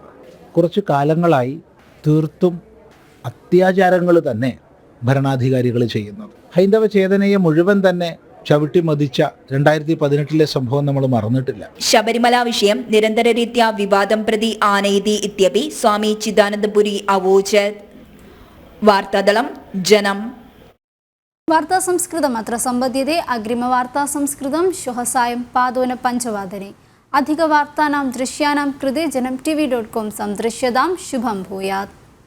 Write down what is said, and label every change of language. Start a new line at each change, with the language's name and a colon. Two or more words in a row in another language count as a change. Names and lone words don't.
Malayalam: കുറച്ചു കാലങ്ങളായി തീർത്തും അത്യാചാരങ്ങൾ തന്നെ ഭരണാധികാരികൾ ചെയ്യുന്നത്. ഹൈന്ദവ ചേതനയെ മുഴുവൻ തന്നെ ചവിട്ടി മതിച്ച 2018 സംഭവം നമ്മൾ മറന്നിട്ടില്ല.
Sanskrit: ശബരിമല വിഷയം നിരന്തരരീത്യാ വിവാദം പ്രതി ആനയതി ഇത്യപി സ്വാമി ചിദാനന്ദപുരി അവോചത്. വാർത്താദളം ജനം. वार्ता संस्कृतम् अत्र सम्पद्यते. अग्रिमवार्ता संस्कृतं श्वः सायं 5:05 अधिकवार्तानां दृश्यानां कृते जनम् tv.com संदृश्यतां. शुभं भूयात्.